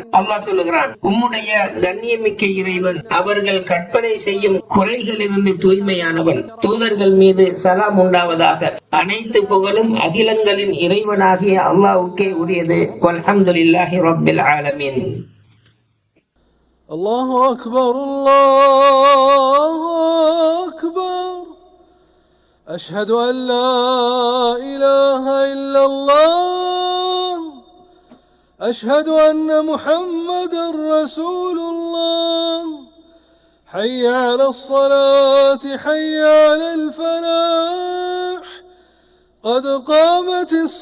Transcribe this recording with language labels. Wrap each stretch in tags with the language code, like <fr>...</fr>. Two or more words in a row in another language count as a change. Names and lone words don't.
<ta>அல்லாஹ் சொல்லுகிறான், உம்முடைய கண்ணியமிக்க இறைவன் அவர்கள் கற்பனை செய்யும் குறைகளிலிருந்து தூய்மையானவன். தூதர்கள் மீது சலாம் உண்டாவதாக. அனைத்து புகழும் அகிலங்களின் இறைவனாகிய அல்லாஹ்வுக்கே உரியது.</ta> <ar>والحمد لله رب العالمين. الله أكبر الله أكبر أشهد أن لا إله إلا الله أشهد أن محمدا رسول الله حي على الصلاة حي على الفلاح قد قامت</ar>